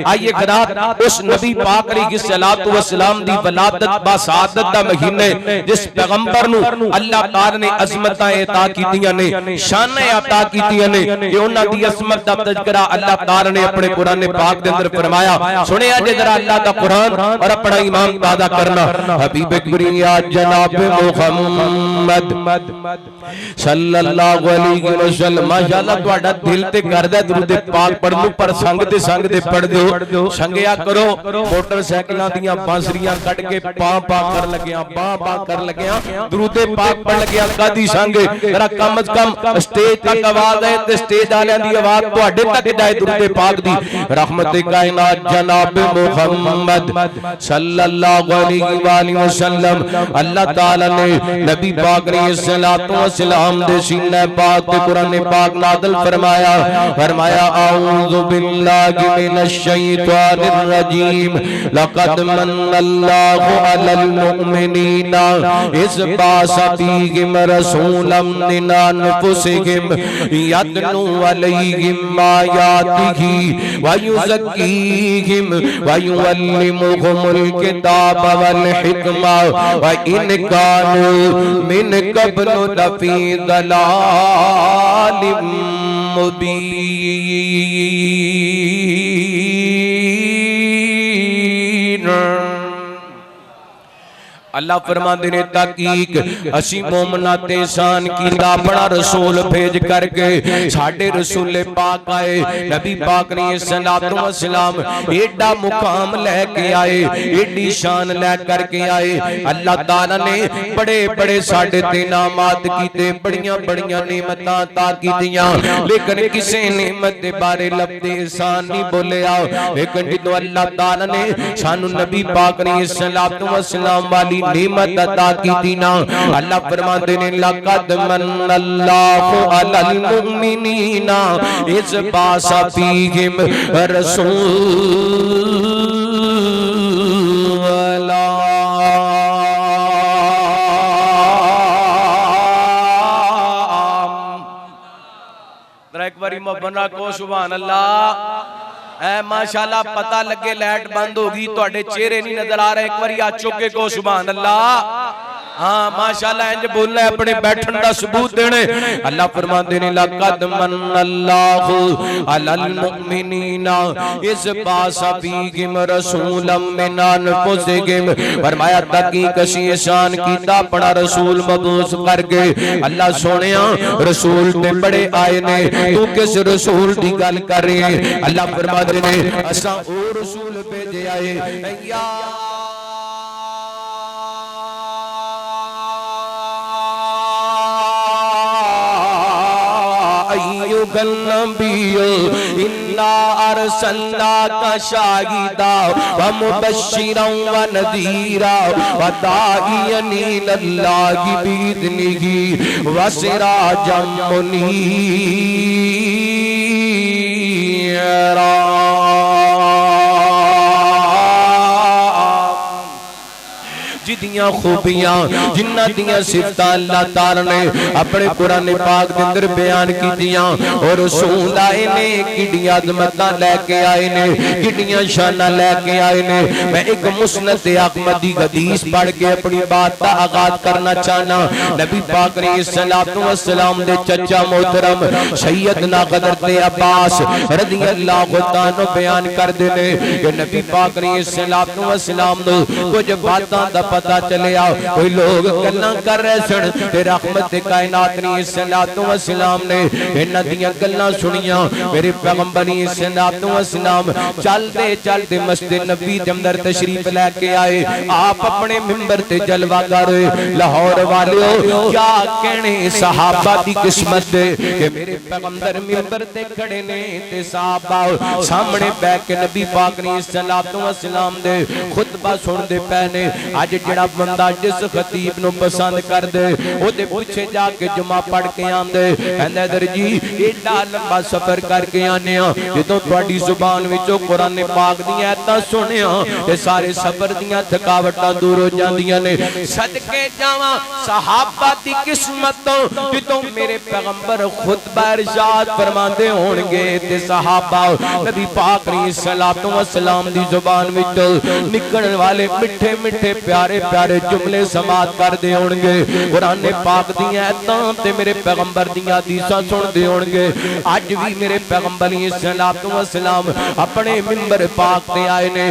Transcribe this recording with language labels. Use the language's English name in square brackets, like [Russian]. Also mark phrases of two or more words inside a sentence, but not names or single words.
[Punjabi] آئیے خرات اس نبی پاک [Arabic] عليه الصلاة والسلام [Punjabi] دی ولادت باسعادت دا مہینے جس پیغمبر نوں اللہ تعالیٰ نے عظمتاں عطا کیتیاں نے شان عطا کیتیاں نے کہ انہاں دی عظمت دا تذکرہ اللہ تعالیٰ نے اپنے قرآن پاک دے اندر فرمایا. سنیا جے ذرا اللہ دا قرآن اور اپنا ایمان پیدا کرنا. حبیب کریم جناب محمد [Arabic] صلى الله عليه وسلم [Punjabi] ماشاءاللہ تہاڈا دل تے کردا درود پاک پڑھنوں پر سنگ دے پڑھ دیو. سنگیا کرو موٹرسائیکلاں دیاں بانسریاں کٹ کے پا کر لگیاں پا کر لگیاں درود پاک پڑھ لگیاں کادی سنگ ذرا کم سے کم سٹیج تک آواز ہے تے سٹیج والیاں دی آواز تہاڈے تک جائے درود پاک دی. رحمت کائنات جناب محمد [Arabic] صلى الله عليه وسلم [Punjabi] اللہ تعالیٰ نے نبی پاک علیہ الصلاۃ والسلام دے سینے پاک تے قرآن پاک نازل فرمایا اعوذ [Arabic] بالله من الشيطان الرجيم لقد من الله على المؤمنين إذ بعث فيهم رسولا من أنفسهم يتلو عليهم آياته ويزكيهم ويعلمهم الكتاب والحكمة وإن كانوا من قبل لفي ضلال مبين. [Punjabi] اللہ فرماتے نے تاکیک اسی مومناں تے شان کیتا اپنا رسول بھیج کرکے ساڈے رسول پاک آئے نبی پاک نے [Arabic] صلى الله عليه وسلم [Punjabi] ایڈا مقام لے کے آئے ایڈی شان لے کرکے آئے. اللہ تعالیٰ نے بڑے بڑے ساڈے تے انعامات کیتے بڑیاں بڑیاں نعمتاں عطا کیتیاں لیکن کسی نعمت دے بارے لفظ احسان نہیں بولیا. لیکن جو اللہ تعالیٰ نے سانوں نبی پاک نے [Arabic] صلى الله عليه وسلم [Punjabi] والی نعمت عطا کی نا اللہ فرماتے نے [Arabic] لقد من الله على المؤمنين إذ بعث فيهم رسولا. [Punjabi] ایک باری محبت کو [Arabic] سبحان الله. [Punjabi] اے ماشاءاللہ پتا لگے لائٹ بند ہوگی تہاڈے چہرے نہیں نظر آ رہے. ایک بار آ چک کے کو [Arabic] سبحان الله. [Punjabi] ہاں ماشاءاللہ انج بولنا ہے اپنے بیٹھن کا ثبوت دینے. اللہ فرماتے نے [Arabic] لقد من الله على المؤمنين إذ بعث فيهم رسولا من أنفسهم [Punjabi] فرمایا تاکیک اسی احسان کیتا اپنا رسول مبعوث کرکے. اللہ سونیا رسول تے بڑے آئے نے تو کس رسول کی گل کر رہی ہے. اللہ فرماتے نے اسا او رسول بھیجے آئے یا [Arabic] إنا أرسلناك شاهدا ومبشرا ونذيرا وداعيا إلى الله بإذنه وسراجا منيرا. [Punjabi] جدیاں خوبیاں جنہاں دیاں صفتاں اللہ تعالیٰ نے اپنے قرآن پاک کے اندر بیان کیتیاں اور رسول آئے نے کڈیاں عظمتاں لے کے آئے نے کڈیاں شاناں لے کے آئے نے. [Urdu] میں ایک مسند احمدی حدیث پڑھ کے اپنی بات کا آغاز کرنا چاہنا. [Punjabi] نبی پاک [Arabic] عليه الصلاة والسلام [Punjabi] دے چچا محترم سیدنا حضرت عباس رضی اللہ تعالیٰ بیان کردے نے کہ نبی پاک [Arabic] عليه الصلاة والسلام [Punjabi] نوں کجھ باتاں دا پتا پتا چلیا کوئی لوگ گلاں کر رہے سن تے رحمت کائنات نے [Arabic] صلى الله عليه وسلم [Punjabi] نے انہاں دیاں گلاں سنیاں. [Urdu] میرے پیغمبر نے [Arabic] صلى الله عليه وسلم [Urdu] چلتے چلتے مسجد نبوی کے اندر تشریف لے کے آئے. [Punjabi] آپ اپنے منبر تے جلوہ کر لاہور والیو کیا کہنے صحابہ دی قسمت کہ میرے پیغمبر منبر تے کھڑے نے تے صحابہ سامنے بیٹھ کے نبی پاک نے [Arabic] صلى الله عليه وسلم [Punjabi] دے خطبہ سندے پئے نے. اج جہڑا بندہ جس خطیب نوں پسند کر دے اودے پیچھے جا کے جمعہ پڑھ کے آندے کہندا در جی ایڈا لمبا سفر کرکے آنے جدوں تہاڈی زبان وچوں قرآن پاک دی آیتاں سنیا تے سارے سفر دیاں تھکاوٹاں دور ہو جاندیاں نے. صدقے جاواں صحابہ دی قسمت تو جدوں میرے پیغمبر خطبہ ارشاد فرماندے ہونگے تے صحابہ نبی پاک [Arabic] صلى الله عليه وسلم [Punjabi] دی زبان وچوں نکلن والے مٹھے مٹھے پیارے پیارے جملے سماعت کردے ہونگے. قرآن پاک دی آیتاں تے میرے پیغمبر دی حدیثاں سندے ہونگے. اج بھی میرے پیغمبر [Arabic] صلى الله عليه وسلم [Punjabi] اپنے منبر پاک تے آئے نے.